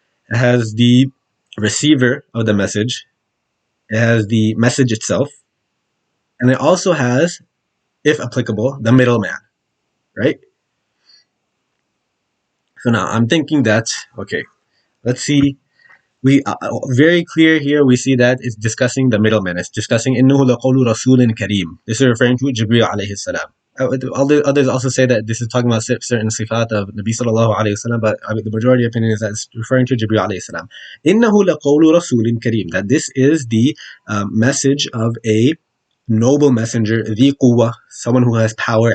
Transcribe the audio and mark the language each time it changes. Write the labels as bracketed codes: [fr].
[en] It has the receiver of the message. It has the message itself. And it also has, if applicable, the middleman, right? So now I'm thinking that, okay, let's see. We very clear here. We see that it's discussing the middleman. It's discussing [ar] إنه لقول رسول كريم. [en] This is referring to Jibreel alayhi salam. Others also say that this is talking about certain sifat of Nabi sallallahu alayhi wasallam, but the majority opinion is that it's referring to Jibreel alayhi salam. [ar] إنه لقول رسول كريم. [en] That this is the message of a noble messenger, [ar] ذي قوة, [en] someone who has power.